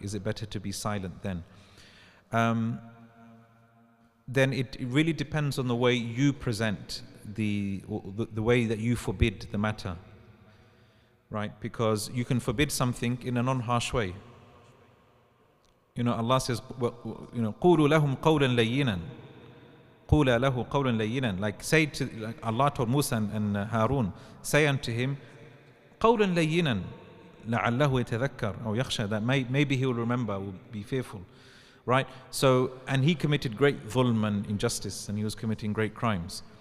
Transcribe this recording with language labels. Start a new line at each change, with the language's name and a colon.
English: Is it better to be silent then? Then it really depends on the way you present the way that you forbid the matter, right? Because you can forbid something in a non-harsh way. Allah says,
Arabic: قُولُوا لَهُمْ قَوْلًا لَيِّنًا قُولَ لَهُ قَوْلًا لَيِّنًا.
English: Like say to, like Allah told Musa and Harun, say unto him,
Arabic: قَوْلًا لَيِّنًا لَعَلَّهُ يَتَذَكَّرْ أو يَخْشَى,
English: that maybe he will remember, will be fearful. Right? So, and he committed great dhulm and injustice, and he was committing great crimes.